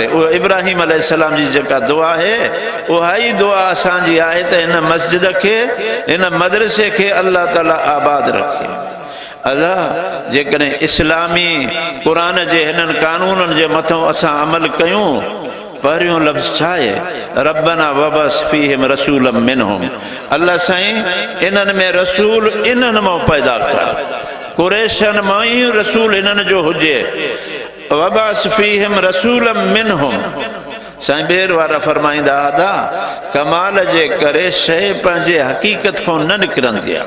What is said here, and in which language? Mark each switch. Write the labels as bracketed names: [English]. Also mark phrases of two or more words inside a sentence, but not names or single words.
[Sindhi] उहा इब्राहीम अलैहिस्सलाम जी जेका दुआ आहे, उहा ई दुआ असांजी आहे त हिन मस्जिद खे, हिन मदरसे खे अल्लाह ताला आबाद रखे। अल्लाह जेकॾहिं इस्लामी क़ुरान जे हिननि कानूननि जे मथां असां अमल कयूं, पहिरियों लफ़्ज़ छा आहे? [Arabic] ربنا وابعث فيهم رسولا منهم, [Sindhi] अल्लाह साईं इन्हनि में रसूल इन्हनि मां पैदा कर, कुरैशनि मां ई रसूल इन्हनि जो हुजे। [Arabic] وابعث فيهم رسولا منهم, [Sindhi] साईं ॿेर वारा फरमाईंदा आदा कमाल जे करे शइ पंहिंजे हक़ीक़त खां न निकिरंदी आहे।